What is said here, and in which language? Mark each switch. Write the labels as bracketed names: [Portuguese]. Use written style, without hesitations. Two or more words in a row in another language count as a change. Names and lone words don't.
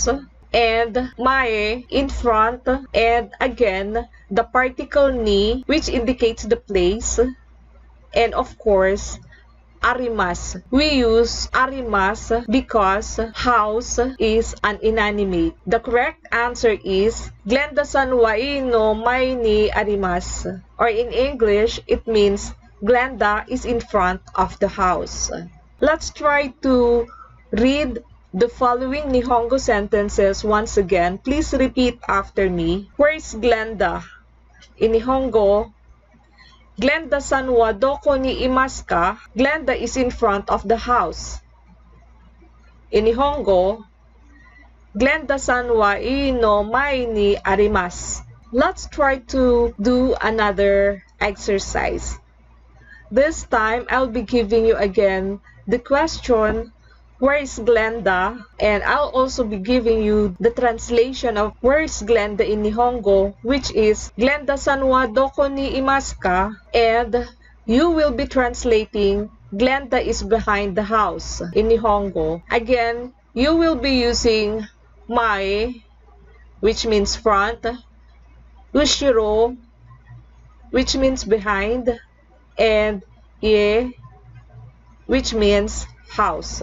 [English] And mae, in front, and again the particle ni, which indicates the place. And of course, arimas. We use arimas because house is an inanimate. The correct answer is [Japanese] グレンダさんはいいの前にあります. [English] Or in English, it means Glenda is in front of the house. Let's try to read the following Nihongo sentences once again. Please repeat after me. Where is Glenda? In Nihongo, [Japanese] グレンダさんはどこにいますか? [English] Glenda is in front of the house. In Nihongo, [Japanese] グレンダさんはいいの前にあります. [English] Let's try to do another exercise. This time, I'll be giving you again the question, where is Glenda? And I'll also be giving you the translation of where is Glenda in Nihongo, which is [Japanese] グレンダさんはどこにいますか? [English] And you will be translating Glenda is behind the house in Nihongo. Again, you will be using mae, which means front, ushiro, which means behind, and ie, which means house.